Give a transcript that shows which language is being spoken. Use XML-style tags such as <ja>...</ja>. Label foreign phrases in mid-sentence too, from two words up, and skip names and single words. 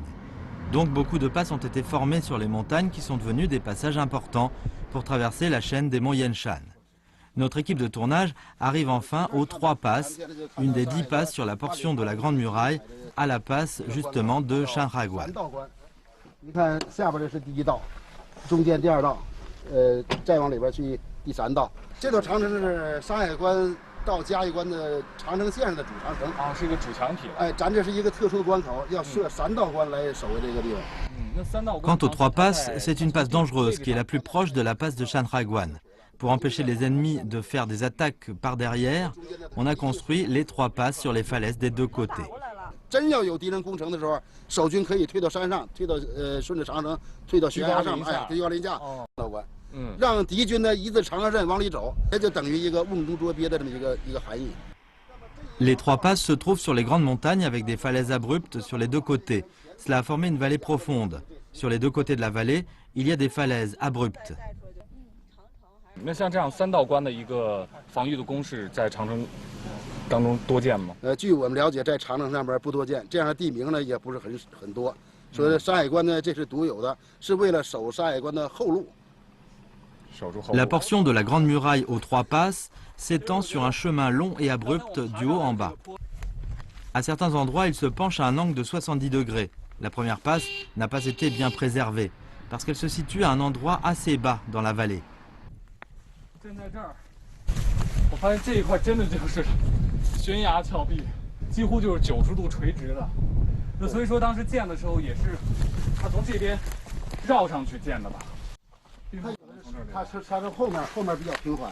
<fr>Donc beaucoup de passes ont été formées sur les montagnes qui sont devenues des passages importants pour traverser la chaîne des monts Yanshan. Notre équipe de tournage arrive enfin aux 3 passes, une des 10 passes sur la portion de la Grande Muraille, à la passe justement de Chandraguan.</fr> <zh>你看下边这是第1道，中间第2道，再往里边去第3道。这座长城是山海关到嘉峪关的长城线上的主长城啊，是一个主墙体。哎，咱这是一个特殊的关口，要设3道关来守卫这个地方。</zh> <fr>Quant aux 3 passes, c'est une passe dangereuse qui est la plus proche de la passe de Chandraguan. Pour empêcher les ennemis de faire des attaques par derrière, on a construit les 3 passes sur les falaises des 2 côtés.</fr> <zh>真要有敌人攻城的时候，守军可以推到山上，推到顺着长城推到悬崖上，哎，居高临下道关。让敌军呢一字长蛇阵往里走，这就等于一个瓮中捉鳖的这么一个含义。</zh> <fr>Les 3 passes se trouvent sur les grandes montagnes avec des falaises abruptes sur les 2 côtés. Cela a formé une vallée profonde. Sur les 2 côtés de la vallée, il y a des falaises abruptes.</fr> <zh>那像这样3道关的一个防御的工事，在长城当中多见吗？据我们了解，在长城上边不多见，这样的地名呢也不是很多。所以山海关呢，这是独有的，是为了守山海关的后路。</zh> <fr>La portion de la Grande Muraille aux 3 passes s'étend sur un chemin long et abrupt du haut en bas. À certains endroits, il se penche à un angle de 70 degrés. La première passe n'a pas été bien préservée, parce qu'elle se situe à un endroit assez bas dans la vallée.</fr> <zh>站在这儿，我发现这一块真的就是悬崖峭壁，几乎就是90度垂直的。那所以说当时建的时候也是，他从这边绕上去建的吧？它是后面比较平缓</zh>